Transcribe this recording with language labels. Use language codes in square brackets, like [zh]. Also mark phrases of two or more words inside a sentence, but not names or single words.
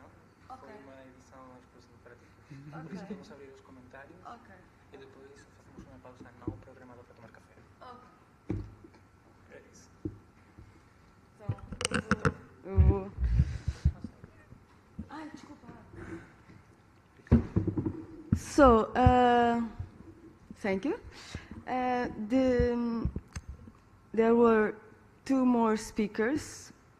[gl] Foi unha edición exclusiva para ti. Por iso vamos abrir os comentarios e depois facemos unha pausa no programado para tomar café. [pt] É isso. [en] So, thank you. There were two more speakers.